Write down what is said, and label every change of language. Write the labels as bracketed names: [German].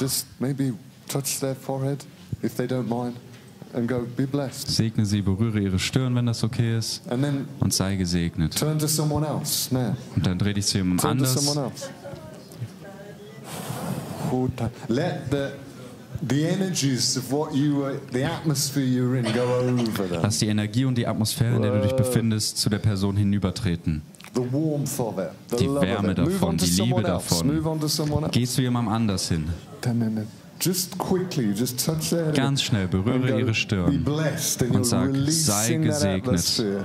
[English] Just maybe touch their forehead, if they don't mind, and go, be blessed. [German] Segne sie, berühre ihre Stirn, wenn das okay ist. [English] And then [German] und sei gesegnet. [English] Turn to someone else now. [German] Und dann dreh dich zu jemandem anders. [English] To someone else. Let the energies of what you were, the atmosphere you're in, go over them. [German] Lass die Energie und die Atmosphäre, in der du dich befindest, zu der Person hinübertreten. [English] The warmth of it, the [German] die [English] love [German] Wärme [English] of it. [German] davon, die Liebe davon. [English] Else. [German] Geh zu jemandem anders hin. [English] Just quickly, just touch their head. [German] Ganz schnell berühre ihre Stirn und sag, sei gesegnet.